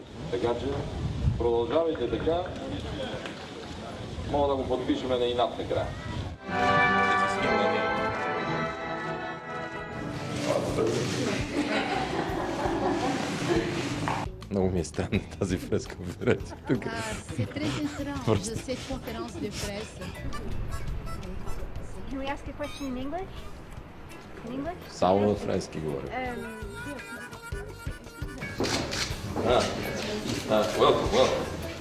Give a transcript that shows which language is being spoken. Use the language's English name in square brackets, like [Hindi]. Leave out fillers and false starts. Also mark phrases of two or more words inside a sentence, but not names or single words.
[Bulgarian] Така че продължавайте така. Мога да го подпишеме на инат накрая. Много ми е странна тази пресконференция. [French] C'est très étrange, cette conférence de presse. [English] Can we ask a question in English? [Bulgarian] Само на френски говоря. [English] Welcome.